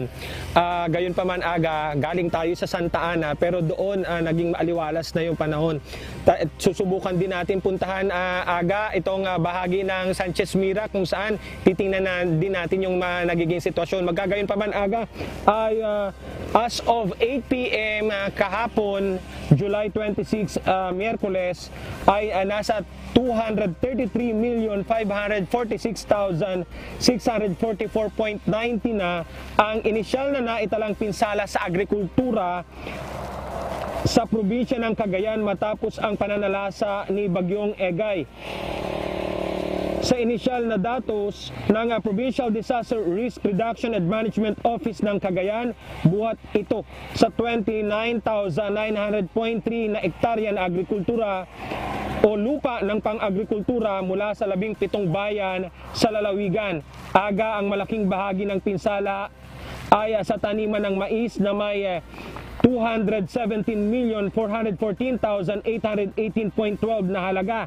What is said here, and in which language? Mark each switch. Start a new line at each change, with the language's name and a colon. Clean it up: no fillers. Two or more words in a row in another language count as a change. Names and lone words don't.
Filipino: Gayon pa man galing tayo sa Santa Ana pero doon naging maaliwalas na yung panahon. Susubukan din natin puntahan itong bahagi ng Sanchez Mira kung saan titingnan din natin yung nagiging sitwasyon. Magkagayon pa man ay
English: as of 8 p.m.
Filipino: Kahapon, July 26, Miyerkules, ay nasa 233,546,644.90 na ang inisyal na naitalang pinsala sa agrikultura sa probinsya ng Cagayan matapos ang pananalasa ni Bagyong Egay. Sa inisyal na datos ng Provincial Disaster Risk Reduction and Management Office ng Cagayan, buhat ito sa 29,900.3 na ektarya na agrikultura o lupa ng pang-agrikultura mula sa 17 bayan sa lalawigan. Ang malaking bahagi ng pinsala ay sa taniman ng mais na may 217,414,818.12 na halaga.